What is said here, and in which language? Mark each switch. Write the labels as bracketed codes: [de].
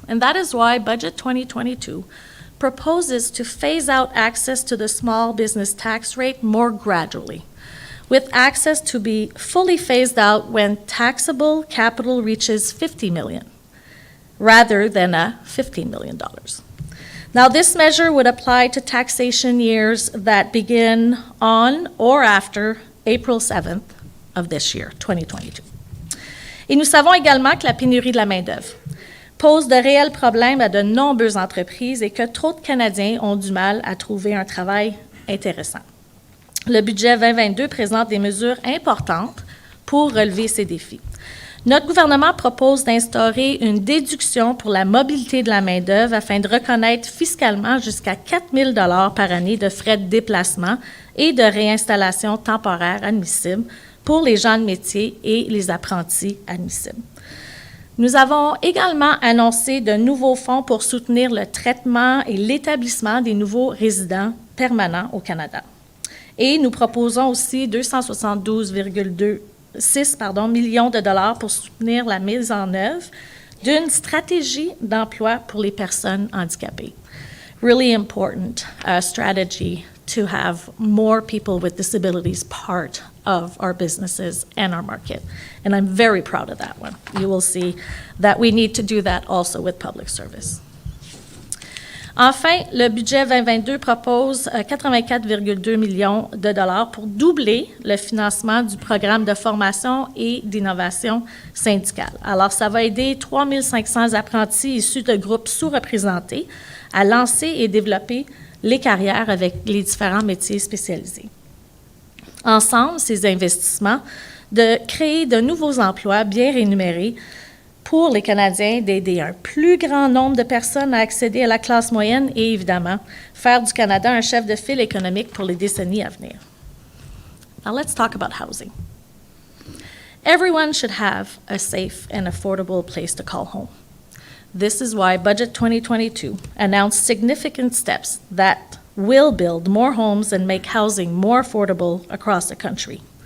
[en] And that is why Budget 2022 proposes to phase out access to the small business tax rate more gradually, with access to be fully phased out when taxable capital reaches $50 million, rather than a $15 million. Now, this measure would apply to taxation years that begin on or after April 7th of this year, 2022. [fr] Et nous savons également que la pénurie de la main-d'œuvre pose de réels problèmes à de nombreuses entreprises et que trop de Canadiens ont du mal à trouver un travail intéressant. Le budget 2022 présente des mesures importantes pour relever ces défis. Notre gouvernement propose d'instaurer une déduction pour la mobilité de la main-d'œuvre afin de reconnaître fiscalement jusqu'à 4 000 $ par année de frais de déplacement et de réinstallation temporaire admissibles pour les gens de métier et les apprentis admissibles. Nous avons également annoncé de nouveaux fonds pour soutenir le traitement et l'établissement des nouveaux résidents permanents au Canada. Et nous proposons aussi 272,6 millions de dollars pour soutenir la mise en œuvre d'une stratégie d'emploi pour les personnes handicapées. [en] Really important strategy to have more people with disabilities part of our businesses and our market. And I'm very proud of that one. You will see that we need to do that also with public service. [fr] Enfin, le budget 2022 propose 84,2 millions de dollars pour doubler le financement du programme de formation et d'innovation syndicale. Alors, ça va aider 3 500 apprentis issus de groupes sous-représentés à lancer et développer les carrières avec les différents métiers spécialisés. Ensemble, ces investissements de créer de nouveaux emplois bien rémunérés pour les Canadiens, d'aider un plus grand nombre de personnes à accéder à la classe moyenne et, évidemment, faire du Canada un chef de file économique pour les décennies à venir. [en] Now let's talk about housing. Everyone should have a safe and affordable place to call home. This is why Budget 2022 announced significant steps that will build more homes and make housing more affordable across the country.